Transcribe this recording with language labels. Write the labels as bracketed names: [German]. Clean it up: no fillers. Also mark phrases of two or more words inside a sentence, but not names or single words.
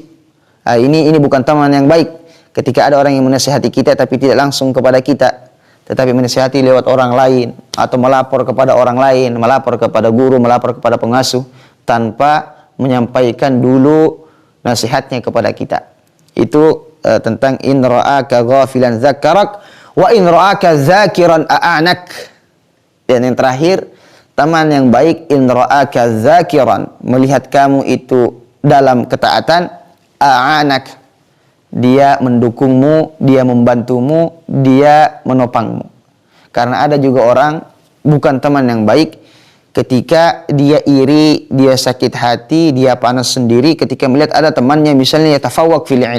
[Indonesian] Ini bukan teman yang baik. Ketika ada orang yang menasihati kita tapi tidak langsung kepada kita, tetapi menasihati lewat orang lain, atau melapor kepada orang lain, melapor kepada guru, melapor kepada pengasuh, tanpa menyampaikan dulu nasihatnya kepada kita. Itu tentang [Arabic] إن رآك غافلا ذكرك وإن رآك ذاكرا أعانك. [Indonesian] Dan yang terakhir, teman yang baik [Arabic] إن رآك ذاكرا, [Indonesian] melihat kamu itu dalam ketaatan, a'anak, dia mendukungmu, dia membantumu, dia menopangmu. Karena ada juga orang bukan teman yang baik ketika dia iri, dia sakit hati, dia panas sendiri ketika melihat ada temannya misalnya [Arabic] يتفوق في العلم.